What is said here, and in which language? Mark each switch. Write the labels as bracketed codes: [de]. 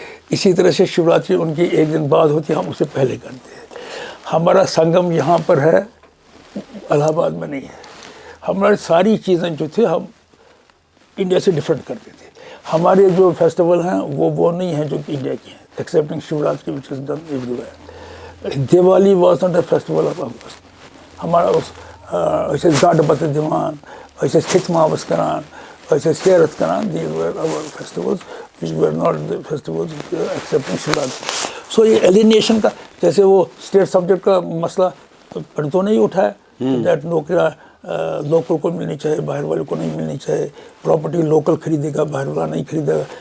[ur] اسی طرح سے شیوراتری ان کی ایک دن بعد ہوتی ہے, ہم اسے پہلے کرتے ہیں. ہمارا سنگم یہاں پر ہے, الہ آباد میں نہیں ہے. ہماری ساری چیزیں جو تھے ہم انڈیا سے ڈفرینٹ کرتے تھے. ہمارے جو فیسٹیول ہیں وہ نہیں ہیں جو کہ انڈیا کے ہیں, [en] Excepting Shivratri which is done everywhere. Diwali was not a festival of August. [ks] ہمارا ایسے گاڈ بت دیوان, ایسے ستھ ماوس کران, ایسے سیرت کران, [en] These were our festivals which were not the festivals excepting Shivratri. [ur] سو یہ ایلینیشن کا, جیسے وہ اسٹیٹ سبجیکٹ کا مسئلہ پنڈتوں نے ہی اٹھایا, دیٹ نوکریاں لوکل کو ملنی چاہیے, باہر والے کو نہیں ملنی چاہیے, پراپرٹی لوکل خریدے گا, باہر والا نہیں خریدے گا.